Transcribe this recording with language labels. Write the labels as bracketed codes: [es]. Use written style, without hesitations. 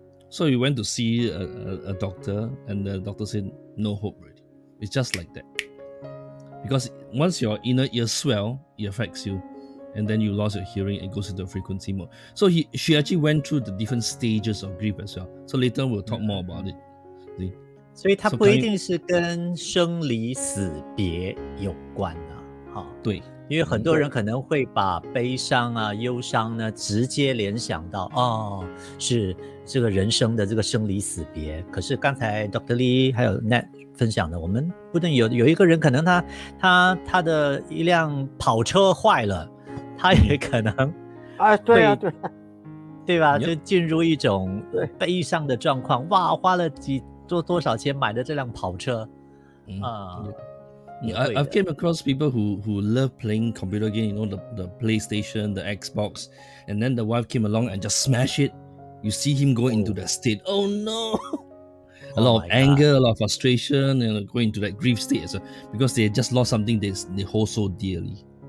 [en] So we went to see a doctor, and the doctor said no hope already. It's just like that. Because once your inner ear swell, it affects you. And then you lost your hearing, it goes into frequency mode. So she actually went through the different stages of grief as well. So later we'll talk more about it. See? [zh] 所以它 [en] So [zh] 不一 [en] can you- [zh] 定是跟生离死别有关啊，哈、对，因为很多人可能会把悲伤啊、忧伤呢直接联想到是这个人生的这个生离死别。可是刚才 Dr. Lee 还有 Nat 分享的，我们不能有一个人可能他的一辆跑车坏了，他也可能对啊，对吧？ [en] Yep. [zh] 就进入一种悲伤的状况，哇，花了多少钱买的这辆跑车 [en] I've came across people who love playing computer game, the PlayStation, the Xbox, and then the wife came along and just smash it. You see him go into that state. Oh no! A lot of anger, a lot of frustration, and going into that grief state as well, because they just lost something they hold so dearly.